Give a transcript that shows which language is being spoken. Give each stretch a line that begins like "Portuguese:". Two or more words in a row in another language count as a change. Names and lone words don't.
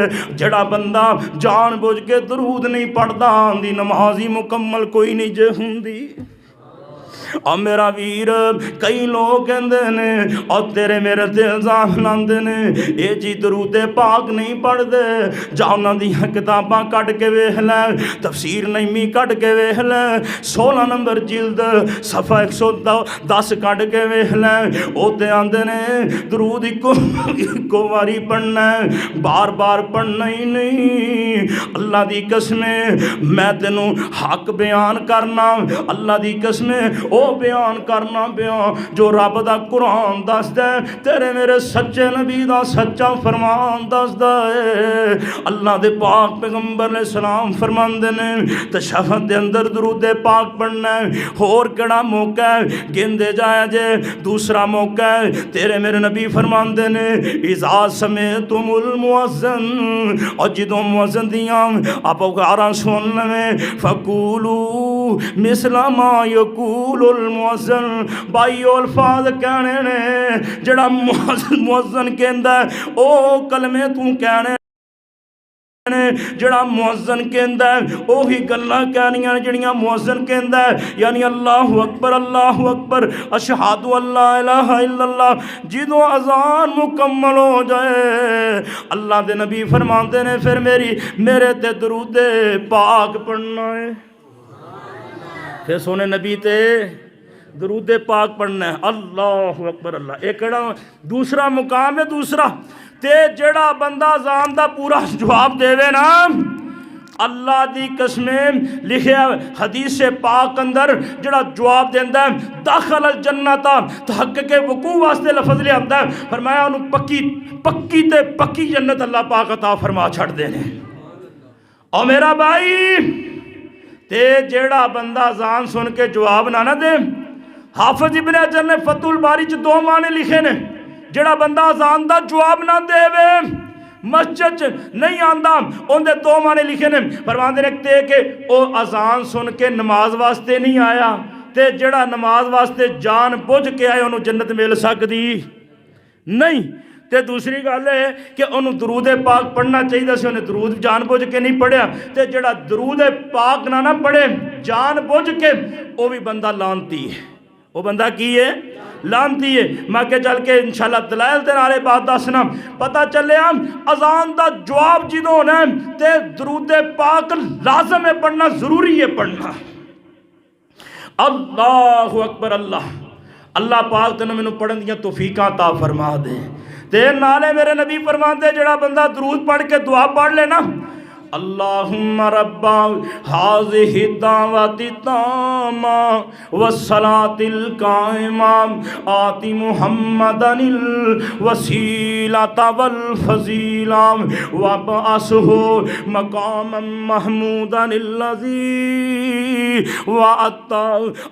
Punjabi: جڑا بندہ جان بوجھ کے درود نہیں پڑھدا دی نمازی مکمل کوئی نہیں جے ہوندی۔ اور میرا ویر کئی لوگ کہندے نے اور تیرے میرے تے الزام لاندے نے اے جی درود پاک نہیں پڑھ دے، جا انہاں دیاں کتاباں کٹ کے ویکھ لے، تفسیر نعیمی کٹ کے ویکھ لے، 16 نمبر جلد صفحہ 110 کٹ کے ویکھ لے، او تے آندے نے درود اکو واری پڑھنا ہے، بار بار پڑھنا ہی نہیں۔ اللہ دی قسم میں تینوں حق بیان کرنا، اللہ دی قسم او بیان کرنا بیان جو رب دا قرآن دسدا ہے، تیرے میرے سچے نبی دا سچا فرمان دسدا ہے۔ اللہ دے پاک پیغمبر
Arabic: علیہ السلام
Punjabi: فرماندے نے تشہد دے اندر درود پاک پڑھنا ہے، اور کیڑا موقع ہے گندے جایا جے۔ دوسرا موقع ہے تیرے میرے نبی فرماندے نے
Arabic: اذا سمعتم المؤذن،
Punjabi: اور جدوں مؤذن دیاں آپ گاراں سن لویں
Arabic: فقولوا مثل ما یقول المؤذن،
Punjabi: بھائیو الفاظ کہنے نے جڑا مؤذن کہندا ہے او کلمے تو کہنے نے، جڑا مؤذن کہندا ہے اوہی گلاں کہنیاں جڑیاں مؤذن کہندا ہے، یعنی
Arabic: اللہ اکبر اشہد ان لا الہ الا اللہ۔
Punjabi: جدوں اذان مکمل ہو جائے اللہ دے نبی فرماندے نے پھر میرے تے درود پاک پڑھنا ہے، پھر سونے نبی تے درود پاک پڑھنا ہے۔
Arabic: اللہ اکبر اللہ،
Punjabi: ایک دوسرا مقام ہے دوسرا تے جڑا بندہ اذان دا پورا جواب دے وے نا، اللہ دی قسمیں لکھیا حدیث پاک اندر جڑا جواب دیندا ہے
Arabic: داخل الجنت،
Punjabi: تحقق وقوع واسطے لفظ لے آندا ہے، فرمایا انہوں پکی تے پکی جنت اللہ پاک عطا فرما چھڑ دینے۔ اور میرا بھائی تے جیڑا بندہ اذان سن کے جواب نہ دے، حافظ ابن حجر نے فتح الباری چ 2 معنی لکھے نے، جیڑا بندہ اذان دا جواب نہ دے وے مسجد نہیں آندا، ان دے 2 معنی لکھے نے۔ فرماندے نے تے کہ او اذان سن کے نماز واسطے نہیں آیا، تے جیڑا نماز واسطے جان بوجھ کے آئے انہوں جنت مل سکدی نہیں، تے دوسری گل ہے کہ انہوں درود پاک پڑھنا چاہیے سی، انہیں درود جان بوجھ کے نہیں پڑھیا، تے جڑا درود پاک نہ پڑھے جان بوجھ کے وہ بھی بندہ لانتی ہے، وہ بندہ کی ہے لانتی ہے۔ میں کہ چل کے انشاءاللہ دلائل دے نالے بات دسنا پتہ چلے اذان دا جواب جدوں ہونا تے درود پاک لازم ہے پڑھنا، ضروری ہے پڑھنا۔
Arabic: اللہ اکبر اللہ،
Punjabi: اللہ پاک تینوں مینوں پڑھن دیاں توفیقاں عطا فرما دے۔ تے نالے میرے نبی فرماندے جڑا بندہ درود پڑھ کے دعا پڑھ لے نا،
Arabic: اللہم رب هذه الدعوة التامة والصلاة القائمة آت محمدا الوسيلة والفضيلة وابعثه مقاما محمودا الذي وعدته۔